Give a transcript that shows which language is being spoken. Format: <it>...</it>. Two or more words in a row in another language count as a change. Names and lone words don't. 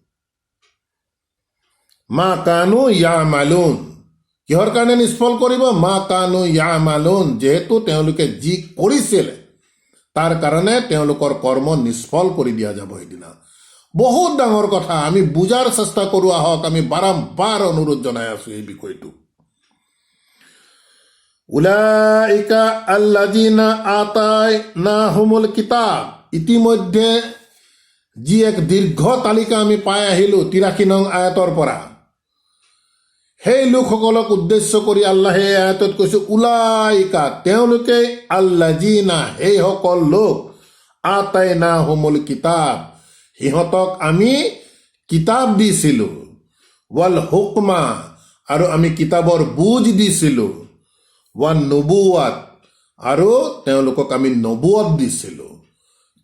<ar>ما كانوا يعملون,</ar> <as>কিহৰ কাৰণে নিষ্ফল কৰিব?</as> <ar>ما كانوا يعملون,</ar> <as>যিহেতু তেওঁলোকে যি কৰিছিল তাৰ কাৰণে তেওঁলোকৰ কৰ্ম নিষ্ফল কৰি দিয়া যাব সেইদিনা। বহুত ডাঙৰ কথা, আমি বুজাৰ চেষ্টা কৰোঁ আহক। আমি বাৰম্বাৰ অনুৰোধ জনাই আছোঁ এই বিষয়টো।</as> <ar>أولئك الذين آتيناهم الكتاب,</ar> <as>ইতিমধ্যে যি এক দীৰ্ঘ তালিকা আমি পাই আহিলোঁ 83 নং আয়াতৰ পৰা, সেই লোকসকলক উদ্দেশ্য কৰি আল্লাহে আয়াতত কৈছে উলাইকা, তেওঁলোকে আল্লাযীনা, সেইসকল লোক,</as> <ar>آتيناهم الكتاب,</ar> <as>সিহঁতক আমি কিতাপ দিছিলোঁ,</as> <ar>والحكم,</ar> <as>আৰু আমি কিতাপৰ বুজ দিছিলোঁ,</as> <ar>والنبوة,</ar> <as>আৰু তেওঁলোকক আমি নবুৱত দিছিলোঁ।</as>